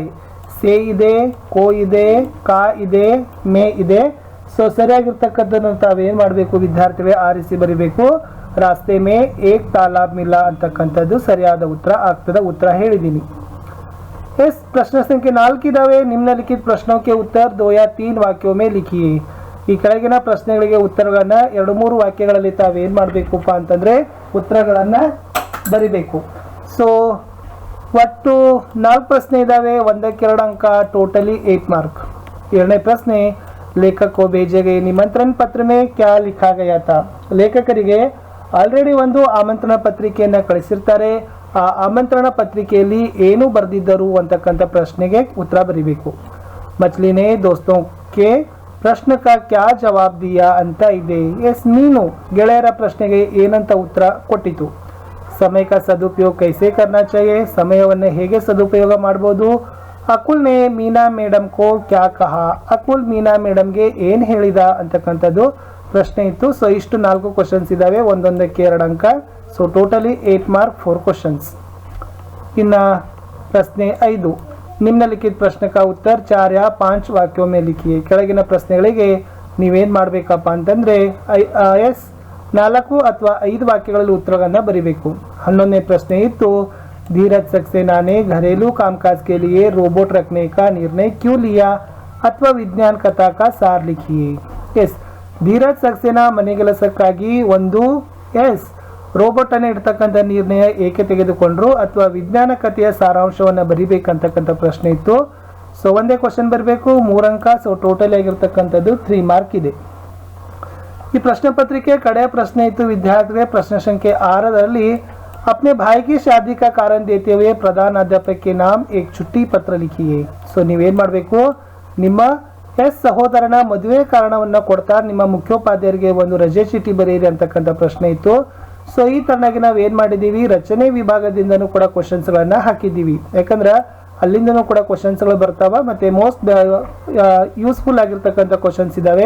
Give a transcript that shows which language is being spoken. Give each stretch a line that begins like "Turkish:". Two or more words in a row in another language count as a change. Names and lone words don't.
Kannada: ಸೇ ಇದೆ, ಕೋ ಇದೆ, ಕಾ ಇದೆ, ಮೇ ಇದೆ. ಸೊ ಸರಿಯಾಗಿರ್ತಕ್ಕಂಥದ್ದನ್ನು ತಾವೇನು ಮಾಡಬೇಕು ವಿದ್ಯಾರ್ಥಿಗಳೇ ಆರಿಸಿ ಬರಿಬೇಕು.
Hindi: रास्ते में एक तालाब मिला
Kannada: ಅಂತಕ್ಕಂಥದ್ದು ಸರಿಯಾದ ಉತ್ತರ ಆಗ್ತದ. ಉತ್ತರ ಹೇಳಿದ್ದೀನಿ. ಪ್ರಶ್ನೆ ಸಂಖ್ಯೆ 4 ಇದಾವೆ.
Hindi: निम्नलिखित प्रश्नों के उत्तर 2 या 3 ವಾಕ್ಯೋं में लिखिए.
Kannada: ಈ ಕೆಳಗಿನ ಪ್ರಶ್ನೆಗಳಿಗೆ ಉತ್ತರಗಳನ್ನು 2-3 ವಾಕ್ಯಗಳಲ್ಲಿ ತಾವೇನು ಮಾಡಬೇಕಪ್ಪ ಅಂತಂದರೆ ಉತ್ತರಗಳನ್ನು ಬರಿಬೇಕು. ಸೊ ಒಟ್ಟು 4 ಪ್ರಶ್ನೆ ಇದ್ದಾವೆ, ಒಂದಕ್ಕೆ 2 ಅಂಕ, ಟೋಟಲಿ 8 ಮಾರ್ಕ್. 7ನೇ ಪ್ರಶ್ನೆ
Hindi: लेखक को भेजे गए निमंत्रण पत्र में क्या लिखा गया था.
Kannada: ಲೇಖಕರಿಗೆ ಆಲ್ರೆಡಿ ಒಂದು ಆಮಂತ್ರಣ ಪತ್ರಿಕೆಯನ್ನು ಕಳಿಸಿರ್ತಾರೆ. ಆ ಆಮಂತ್ರಣ ಪತ್ರಿಕೆಯಲ್ಲಿ ಏನು ಬರೆದಿದ್ದರು ಅಂತಕ್ಕಂಥ ಪ್ರಶ್ನೆಗೆ ಉತ್ತರ ಬರೀಬೇಕು.
Hindi: मछली ने दोस्तों के प्रश्न का क्या जवाब दिया
Kannada: ಅಂತ ಇದೆ. ನೀನು ಗೆಳೆಯರ ಪ್ರಶ್ನೆಗೆ ಏನಂತ ಉತ್ತರ ಕೊಟ್ಟಿತು.
Hindi: ಸಮಯ का सदुपयोग कैसे करना चाहिए,
Kannada: ಸಮಯವನ್ನು ಹೇಗೆ ಸದುಪಯೋಗ ಮಾಡ್ಬೋದು.
Hindi: अकुल ने मीना मैडम को क्या कहा,
Kannada: ಅಕುಲ್ ಮೀನಾ ಮೇಡಮ್ಗೆ ಏನು ಹೇಳಿದ ಅಂತಕ್ಕಂಥದ್ದು ಪ್ರಶ್ನೆ ಇತ್ತು. ಸೊ ಇಷ್ಟು 4 ಕ್ವಶನ್ಸ್ ಇದ್ದಾವೆ, ಒಂದೊಂದಕ್ಕೆ 2 ಅಂಕ. ಸೊ ಟೋಟಲಿ 8 ಮಾರ್ಕ್ 4 ಕ್ವಶನ್ಸ್. ಇನ್ನು ಪ್ರಶ್ನೆ 5
Hindi: निम्नलिखित प्रश्न का उत्तर 4 या 5 ವಾಕ್ಯೋं में लिखिए.
Kannada: ಕೆಳಗಿನ ಪ್ರಶ್ನೆಗಳಿಗೆ ನೀವೇನ್ ಮಾಡ್ಬೇಕಪ್ಪ ಅಂತಂದ್ರೆ ಎಸ್ 4 ಅಥವಾ 5 ವಾಕ್ಯಗಳಲ್ಲಿ ಉತ್ತರಗಳನ್ನ ಬರೀಬೇಕು. 11ನೇ ಪ್ರಶ್ನೆ ಇತ್ತು,
Hindi: धीरज सक्सेना ने घरेलू कामकाज के लिए रोबोट रखने का निर्णय क्यों लिया ಅಥವಾ विज्ञान कथा का सार लिखिए.
Kannada: ಎಸ್ ಧೀರಜ್ ಸಕ್ಸೇನಾ ಮನೆಗೆಲಸಕ್ಕಾಗಿ ಒಂದು ಎಸ್ ರೋಬೋಟ್ ಅನ್ನು ಇಡ್ತಕ್ಕಂಥ ನಿರ್ಣಯ ಏಕೆ ತೆಗೆದುಕೊಂಡ್ರು ಅಥವಾ ವಿಜ್ಞಾನ ಕಥೆಯ ಸಾರಾಂಶವನ್ನು ಬರಿಬೇಕಂತಕ್ಕಂಥ ಪ್ರಶ್ನೆ ಇತ್ತು. ಸೊ ಒಂದೇ ಕ್ವಶನ್ ಬರಬೇಕು, 3 ಅಂಕ. ಸೊ ಟೋಟಲ್ ಆಗಿರ್ತಕ್ಕಂಥದ್ದು 3 ಮಾರ್ಕ್ ಇದೆ. ಈ ಪ್ರಶ್ನೆ ಪತ್ರಿಕೆ ಕಡೆಯ ಪ್ರಶ್ನೆ ಇತ್ತು ವಿದ್ಯಾರ್ಥಿಗೆ. ಪ್ರಶ್ನೆ ಸಂಖ್ಯೆ 6ರಲ್ಲಿ
Hindi: अपने भाई की शादी का कारण देते हुए प्रधानाध्यापक के नाम एक छुट्टी पत्र लिखिए.
Kannada: ಸೊ ನೀವೇನ್ ಮಾಡಬೇಕು, ನಿಮ್ಮ ಸಹೋದರನ ಮದುವೆ ಕಾರಣವನ್ನ ಕೊಡ್ತಾ ನಿಮ್ಮ ಮುಖ್ಯೋಪಾಧ್ಯಾಯರಿಗೆ ಒಂದು ರಜೆ ಚೀಟಿ ಬರೆಯಿರಿ ಅಂತಕ್ಕಂಥ ಪ್ರಶ್ನೆ ಇತ್ತು. ಸೊ ಈ ತರನಾಗಿ ನಾವು ಏನ್ ಮಾಡಿದೀವಿ, ರಚನೆ ವಿಭಾಗದಿಂದನೂ ಕೂಡ ಕ್ವಶನ್ಸ್ ಗಳನ್ನ ಹಾಕಿದ್ದೀವಿ. ಯಾಕಂದ್ರೆ ಅಲ್ಲಿಂದನೂ ಕೂಡ ಕ್ವಶನ್ಸ್ ಗಳು ಬರ್ತಾವ, ಮತ್ತೆ
English: most useful
Kannada: ಆಗಿರ್ತಕ್ಕಂಥ ಕ್ವಶನ್ಸ್ ಇದಾವೆ.